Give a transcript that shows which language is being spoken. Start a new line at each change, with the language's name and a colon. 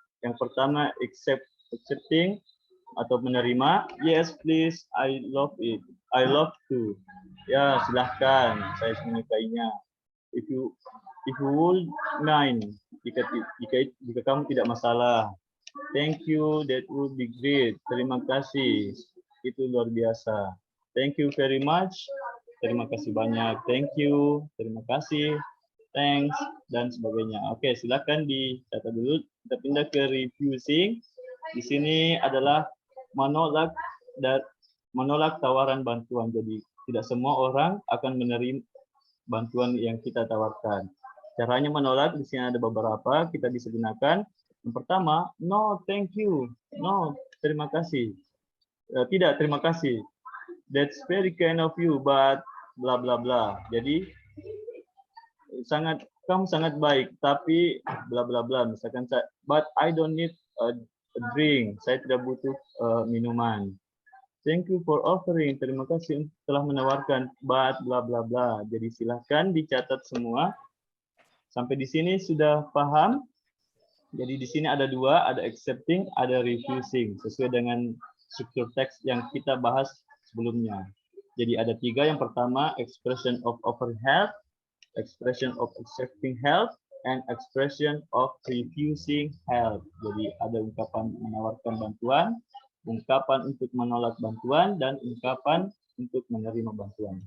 Indonesian: Yang pertama, accepting atau menerima.
English: Yes, please, I love it. I love to.
Indonesian: Ya, silahkan, saya menyukainya.
English: If you would mind,
Indonesian: jika kamu tidak masalah.
English: Thank you, that would be great.
Indonesian: Terima kasih, itu luar biasa.
English: Thank you very much.
Indonesian: Terima kasih banyak.
English: Thank you.
Indonesian: Terima kasih. Thanks dan sebagainya. Oke, silakan dicatat dulu. Kita pindah ke refusing. Di sini adalah menolak tawaran bantuan. Jadi tidak semua orang akan menerima bantuan yang kita tawarkan. Caranya menolak di sini ada beberapa kita bisa gunakan. Yang pertama,
English: no, thank you.
Indonesian: No, terima kasih. Tidak, terima kasih.
English: That's very kind of you, but bla bla bla.
Indonesian: Jadi kamu sangat baik, tapi bla bla bla.
English: Misalkan but I don't need a drink.
Indonesian: Saya tidak butuh minuman.
English: Thank you for offering.
Indonesian: Terima kasih telah menawarkan,
English: but bla bla bla.
Indonesian: Jadi silahkan dicatat semua. Sampai di sini sudah paham? Jadi di sini ada dua, ada accepting, ada refusing, sesuai dengan struktur teks yang kita bahas sebelumnya. Jadi ada tiga. Yang pertama,
English: expression of offering help, expression of accepting help, and expression of refusing help.
Indonesian: Jadi ada ungkapan menawarkan bantuan, ungkapan untuk menolak bantuan, dan ungkapan untuk menerima bantuan.